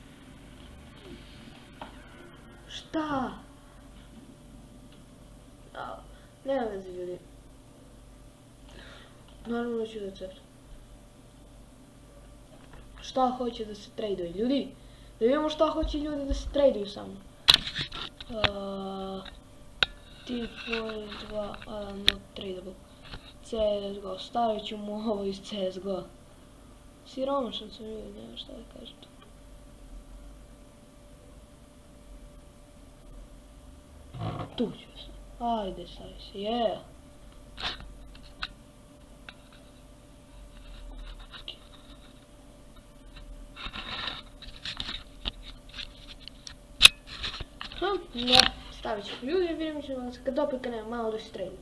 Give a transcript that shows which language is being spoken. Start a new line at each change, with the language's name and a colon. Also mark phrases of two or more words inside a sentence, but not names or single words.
Serbian: Šta? Nema veze ljudi. Naravno ću da crtam. Šta hoće da se traduje ljudi? Da vidimo šta hoće ljudi da se traduju sa mnom.
English: Team Fortress 2, not tradable.
Serbian: CSGO, stavit ću mu ovo iz CSGO. Siromašan sam ljudi, nema šta da kažem. Tu ću se. Ajde, stavi se, yeah! Da, stavit ću ljudi, vidimo ćemo se kad opet nema malo da se tradujem.